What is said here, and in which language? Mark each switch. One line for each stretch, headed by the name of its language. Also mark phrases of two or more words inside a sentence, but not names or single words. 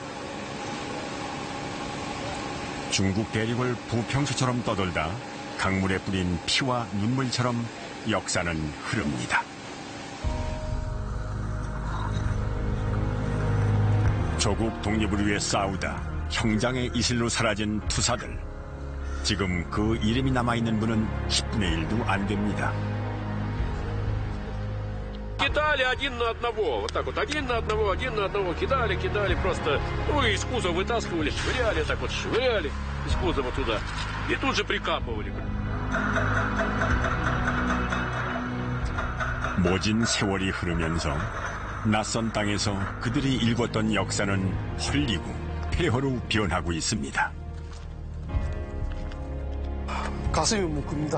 Korean: 중국 대륙을 부평수처럼 떠돌다 강물에 뿌린 피와 눈물처럼 역사는 흐릅니다. 조국 독립을 위해 싸우다 형장의 이슬로 사라진 투사들. 지금 그 이름이 남아있는 분은 10분의 1도 안 됩니다.
Russian: Кидали один на одного, вот так вот, один на одного, кидали просто, ну, из кузова вытаскивали, швыряли, так вот, швыряли из кузова туда, и тут же прикапывали.
Korean: 모진 세월이 흐르면서 낯선 땅에서 그들이 읽었던 역사는 헐리고 폐허로 변하고 있습니다. 가슴이 뭉큽니다.